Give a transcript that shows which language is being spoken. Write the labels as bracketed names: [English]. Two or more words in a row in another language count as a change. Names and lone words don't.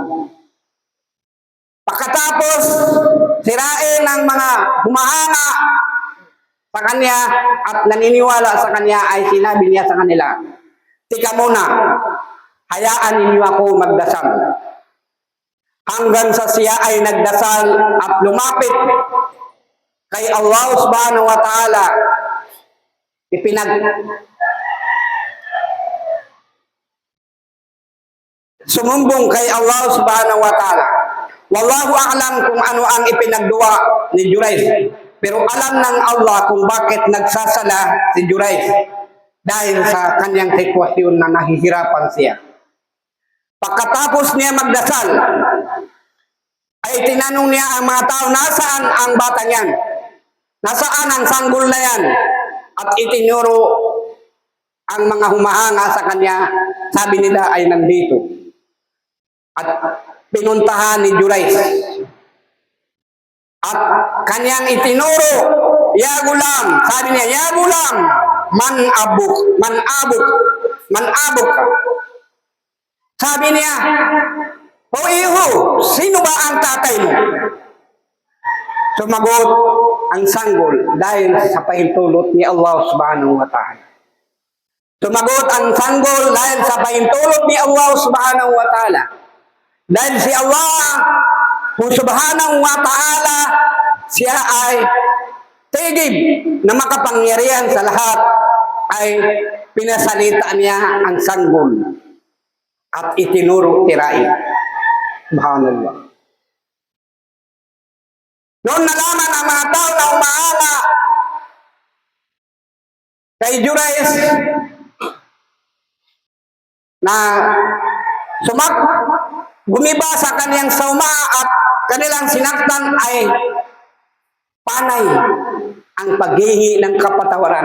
[Filipino] Pagkatapos sirain ng mga humahanga sa kanya at naniniwala sa kanya, ay sinabi niya sa kanila, tika muna, hayaan ninyo ako magdasal. Hanggang sa siya ay nagdasal at lumapit kay [Arabic] الله سبحانه وتعالى, [Filipino] sumumbong kay [Arabic] الله سبحانه وتعالى. والله أعلم [Filipino] kung ano ang ipinagduwa ni Jurais. Pero alam ng Allah kung bakit nagsasala si Jurais. Dahil sa kanyang sitwasyon na nahihirapan siya. Pagkatapos niya magdasal, ay tinanong niya ang mga tao, nasaan ang bata niyan? Nasaan ang sanggol na yan? At itinuro ang mga humahanga sa kanya, sabi nila ay nandito. At pinuntahan ni Jurais. At kanyang itinuro, [Arabic] يا غلام, [Filipino] sabi niya, [Arabic] يا غلام، من أبوك. [Filipino] Sabi niya, o iho, sino ba ang tatay mo? Sumagot ang sanggol dahil sa pahintulot ni [Arabic] الله سبحانه وتعالى. [Filipino] Sumagot ang sanggol dahil sa pahintulot ni [Arabic] الله سبحانه وتعالى. [Filipino] Dahil si [Arabic] الله سبحانه وتعالى, [Filipino] siya ay tigib na makapangyarihan sa lahat, ay pinasalita niya ang sanggol at itinuro tirain. Subhanallah. Noon nalaman ang mga tao na umahanga kay Jurais na gumiba sa kaniyang sauma at kanilang sinaktan, ay panay ang paghihingi ng kapatawaran.